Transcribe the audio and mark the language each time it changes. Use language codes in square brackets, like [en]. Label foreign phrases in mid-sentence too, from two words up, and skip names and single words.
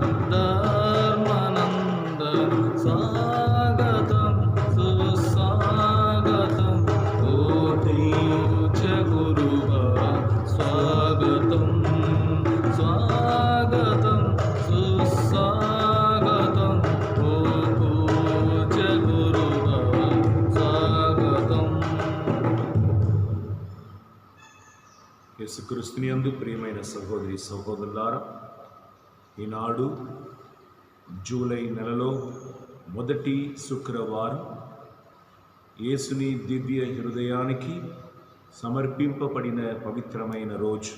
[te] ధర్మానందన స్వాగతం సుస్వాగతం ఓ పూజ్య గురువా స్వాగతం స్వాగతం సుస్వాగతం ఓ పూజ్య గురువా స్వాగతం. యేసుక్రీస్తుని యందు ప్రియమైన సహోదరి సహోదరులారా, ఈనాడు జూలై నెలలో మొదటి శుక్రవారం యేసుని దివ్య హృదయానికి సమర్పింపబడిన పవిత్రమైన రోజు.